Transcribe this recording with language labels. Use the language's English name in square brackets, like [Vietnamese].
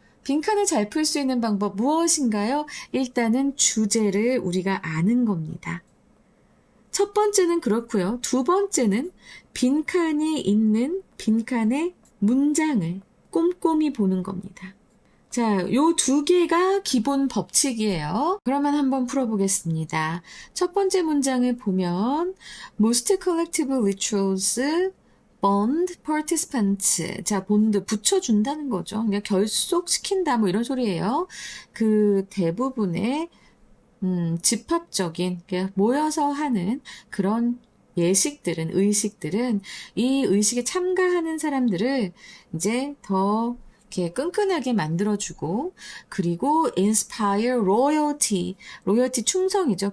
[Korean] 빈칸을 잘 풀 수 있는 방법 무엇인가요? 일단은 주제를 우리가 아는 겁니다. 첫 번째는 그렇고요. 두 번째는 빈칸이 있는 빈칸의 문장을 꼼꼼히 보는 겁니다. 자, 요 두 개가 기본 법칙이에요. 그러면 한번 풀어보겠습니다. 첫 번째 문장을 보면 [English] Most collective rituals bond participants. [Korean] 자, bond 붙여준다는 거죠. 그러니까 결속시킨다 뭐 이런 소리예요. 그 대부분의 집합적인 모여서 하는 그런 예식들은 의식들은 이 의식에 참가하는 사람들을 이제 더 이렇게 끈끈하게 만들어주고 그리고 [English] inspire loyalty, [Korean] loyalty 충성이죠.